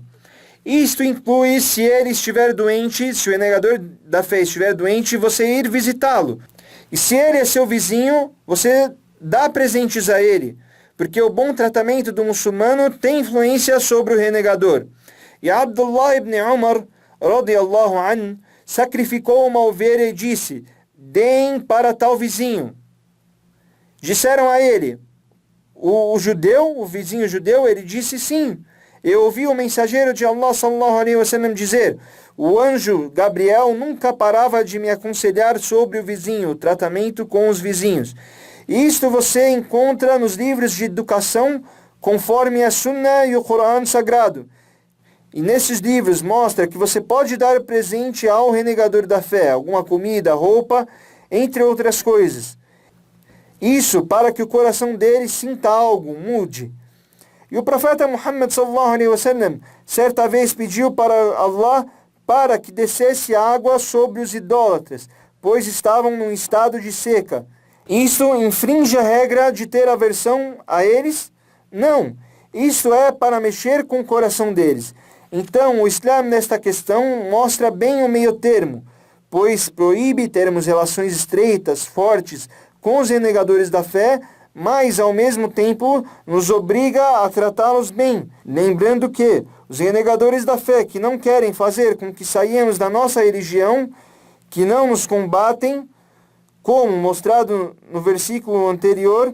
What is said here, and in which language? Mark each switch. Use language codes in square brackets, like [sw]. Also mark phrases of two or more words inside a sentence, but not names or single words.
[pt] Isto inclui, se ele estiver doente, se o renegador da fé estiver doente, você ir visitá-lo. E se ele é seu vizinho, você dá presentes a ele, porque o bom tratamento do muçulmano tem influência sobre o renegador. E Abdullah ibn Umar, [ar] رضي الله عنه, [pt] sacrificou uma ovelha e disse: deem para tal vizinho. Disseram a ele, o vizinho judeu, ele disse: sim. Eu ouvi o mensageiro de Allah [ar] صلى الله عليه وسلم [pt] dizer: o anjo Gabriel nunca parava de me aconselhar sobre o vizinho, o tratamento com os vizinhos. Isto você encontra nos livros de educação, conforme a Sunnah e o Corão Sagrado. E nesses livros mostra que você pode dar presente ao renegador da fé, alguma comida, roupa, entre outras coisas. Isso para que o coração dele sinta algo, mude. E o profeta Muhammad [ar] صلى الله عليه وسلم [pt] certa vez pediu para Allah para que descesse água sobre os idólatras, pois estavam num estado de seca. Isso infringe a regra de ter aversão a eles? Não. Isso é para mexer com o coração deles. Então, o Islã nesta questão mostra bem o meio termo, pois proíbe termos relações estreitas, fortes, com os renegadores da fé, mas ao mesmo tempo nos obriga a tratá-los bem, lembrando que os renegadores da fé que não querem fazer com que saiamos da nossa religião, que não nos combatem, como mostrado no versículo anterior.